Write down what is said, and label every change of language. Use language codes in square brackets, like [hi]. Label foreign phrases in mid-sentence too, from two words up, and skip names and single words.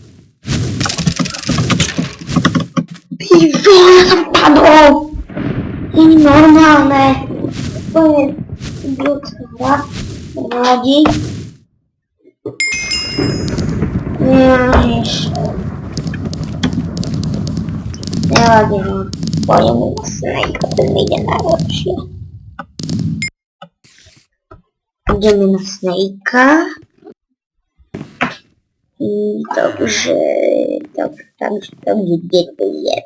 [sk] Ty vole, ja som padol! Nie normálne. To je idiotská hra. Nevadí. Ježiš. Nevadí, no. [pl] Pojemy na Snake'a, ten idzie najlepszy. Idziemy na Snake'a. I dobrze, gdzie to jest?